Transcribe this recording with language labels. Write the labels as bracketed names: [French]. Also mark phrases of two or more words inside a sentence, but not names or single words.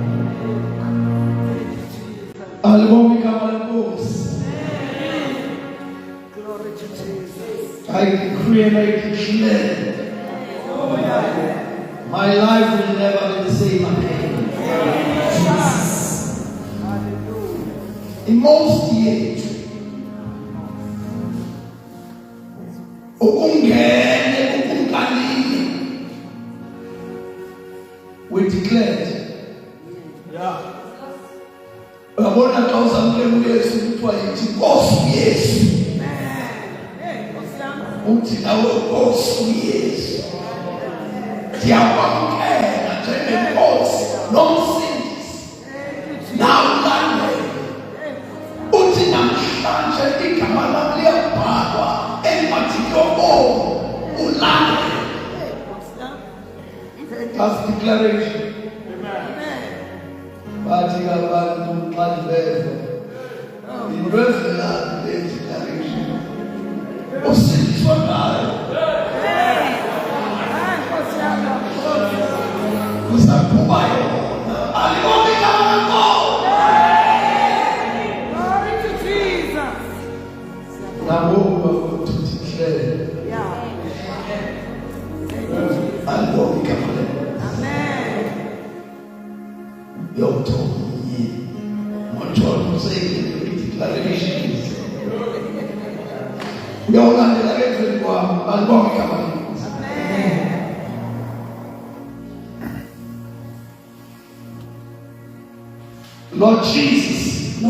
[English] I decree and I declare my life will never be the same again. In most years, we declared. [Xhosa] Babona xa usamkela uYesu kuthiwa yithi Nkosi uYesu. Uthi nawe Nkosi uYesu. Ndiyakwamkela njengeNkosi noMsindisi. Nawulandele. Uthi namhlanje igama lami liyabhalwa encwadini yobomi. Ulandele. [English] That's declaration. [Xhosa] Bathi abantu xa ndiveza into evelaphi le declaration usindiswa ngayo. Usaphuma yona aliboni igama lakho. [English] Glory to Jesus. Now we are going to declare. [Xhosa] Aliboni igama lakho. [English] Your tongue, my child, say declarations. We all have the everyone, and God come. Lord Jesus,